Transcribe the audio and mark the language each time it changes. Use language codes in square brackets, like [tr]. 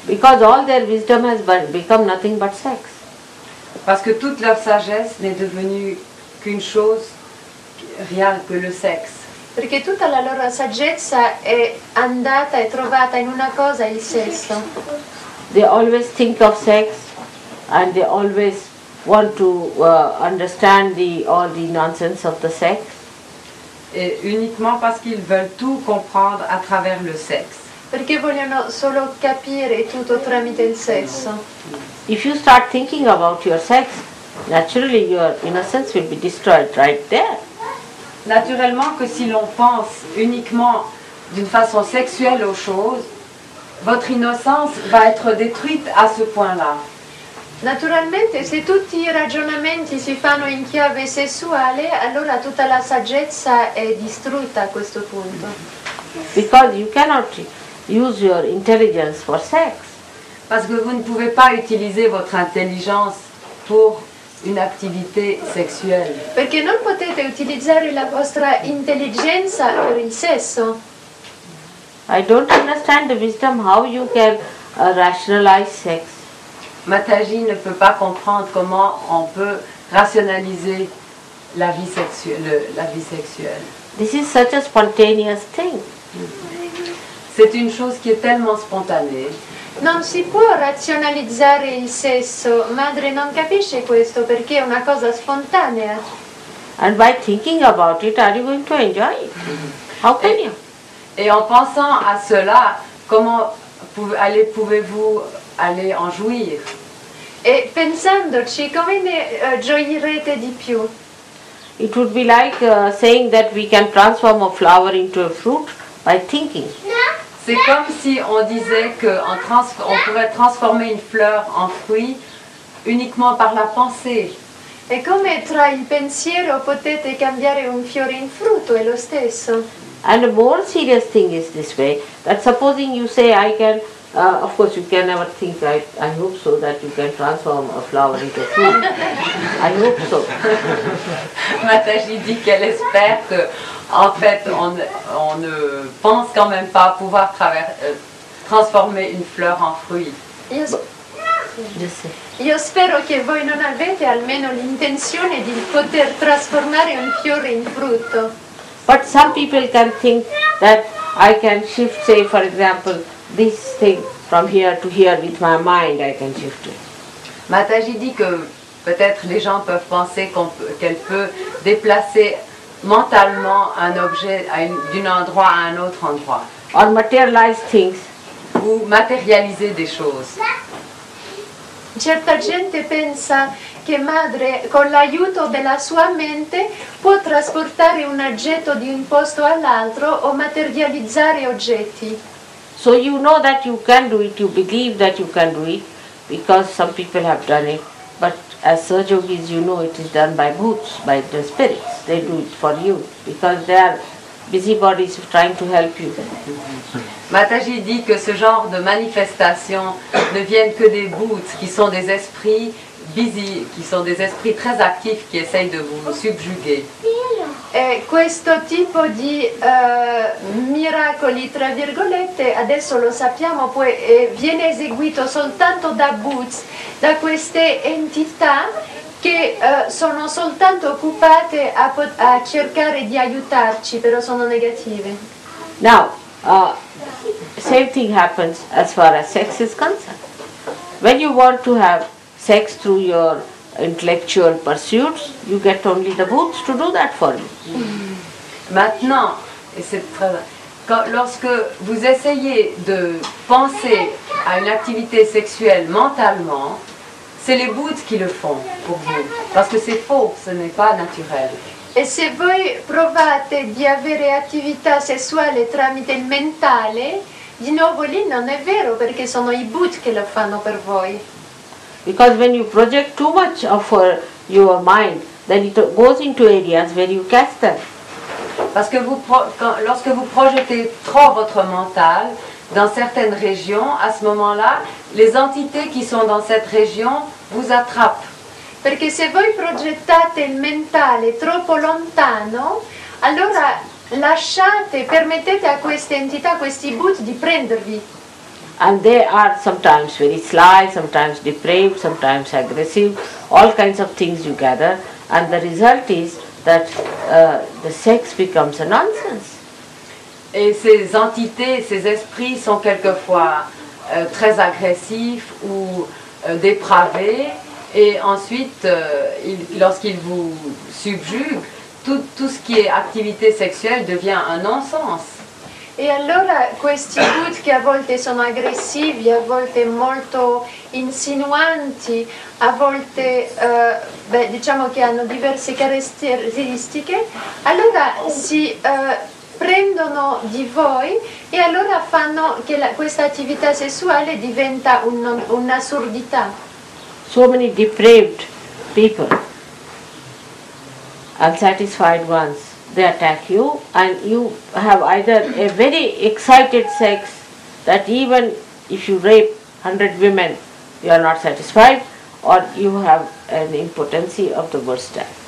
[en] Because all their wisdom has become nothing but sex. [fr] Parce que toute leur sagesse n'est devenue qu'une chose, rien que le sexe. [it] Perché tutta la loro saggezza è andata e trovata in una cosa, il sesso. [en] They always think of sex and they always want to understand all the nonsense of the sex. [fr] Et uniquement parce qu'ils veulent tout comprendre à travers le sexe. [it] Perché vogliono solo capire tutto tramite il sesso. [en] If you start thinking about your sex, naturally your innocence will be destroyed right there. [fr] Naturellement que si l'on pense uniquement d'une façon sexuelle aux choses, votre innocence va être détruite à ce point-là. [it] Naturalmente, se tutti i ragionamenti si fanno in chiave sessuale, allora tutta la saggezza è distrutta a questo punto. [en] Because you cannot use your intelligence for sex. [fr] Parce que vous ne pouvez pas utiliser votre intelligence pour une activité sexuelle. [it] Perché non potete utilizzare la vostra intelligenza per il sesso. [en] I don't understand the wisdom how you can rationalize sex. [fr] Mataji ne peut pas comprendre comment on peut rationaliser la vie sexuelle. [en] This is such a spontaneous thing. [fr] C'est une chose qui est tellement spontanée. [it] Non si può razionalizzare il sesso, madre non capisce questo perché è una cosa spontanea. [en] And by thinking about it, are you going to enjoy it? How can you? [fr] Et en pensant à cela, comment pouvez-vous aller en jouir? [it] E pensandoci, come ne gioirete di più? [en] It would be like saying that we can transform a flower into a fruit by thinking. [fr] C'est comme si on disait qu'on pourrait transformer une fleur en fruit uniquement par la pensée. [it] È come tra il pensiero potete cambiare un fiore in frutto, è lo stesso. [en] And a more serious thing is this way, that supposing you say I can, of course you can never think, I hope so, that you can transform a flower into a fruit. I hope so. [fr] Mataji dit qu'elle espère que, en fait, on ne pense quand même pas pouvoir transformer une fleur en fruit. [it] Io spero che voi non avete almeno l'intenzione di poter trasformare un fiore in frutto. [en] But some people can think that I can shift, say for example, this thing from here to here with my mind, I can shift it. [fr] Mataji dit que peut-être les gens peuvent penser qu'elle peut déplacer mentalement un objet d'un endroit à un autre endroit. [en] Or materialize things. [fr] Ou matérialiser des choses. [it] Certa gente pensa che madre con l'aiuto della sua mente può trasportare un oggetto di un posto all'altro o materializzare oggetti. [en] So you know that you can do it, you believe that you can do it because some people have done it. But as Saj Yogis, you know it is done by bhoots, by the spirits. They do it for you because they are busybodies trying to help you. [fr] Mataji dit que ce genre de manifestations ne viennent que des bhoots, qui sont des esprits busy, qui sont des esprits très actifs qui essayent de vous subjuguer. [it] Questo tipo di miracoli, tra virgolette, adesso lo sappiamo, viene eseguito soltanto da bhoots, da queste entità che sono soltanto occupate a cercare di aiutarci, però sono negative. [en] Now, same thing happens as far as sex is concerned. When you want to have sex through your intellectual pursuits, you get only the bhoots to do that for you. [fr] Maintenant, et c'est lorsque vous essayez de penser à une activité sexuelle mentalement, c'est les bhoots qui le font pour vous, parce que c'est faux, ce n'est pas naturel. [it] E se voi provate di avere attività sessuale tramite il mentale, di nuovo lì non è vero perché sono i bhut che lo fanno per voi. [en] Because when you project too much of your mind, then it goes into areas where you catch them. [fr] Parce que lorsque vous projetez trop votre mental dans certaines régions, à ce moment-là, les entités qui sont dans cette région vous attrapent. [it] Perché se voi progettate il mentale troppo lontano, allora permettete a queste entità, a questi bhut di prendervi. [en] And they are sometimes very sly, sometimes depraved, sometimes aggressive, all kinds of things you gather, and the result is that the sex becomes a nonsense. [fr] Et ces entités, ces esprits sont quelquefois très agressifs ou dépravés, Et ensuite, lorsqu'il vous subjugue, tout ce qui est activité sessuelle devient un non-sens. [it] E allora questi Bhut che a volte sono aggressivi, a volte molto insinuanti, a volte diciamo che hanno diverse caratteristiche, allora si prendono di voi e allora fanno che questa attività sessuale diventa un'assurdità. [en] So many depraved people, unsatisfied ones, they attack you and you have either a very excited sex that even if you rape 100 women you are not satisfied, or you have an impotency of the worst type.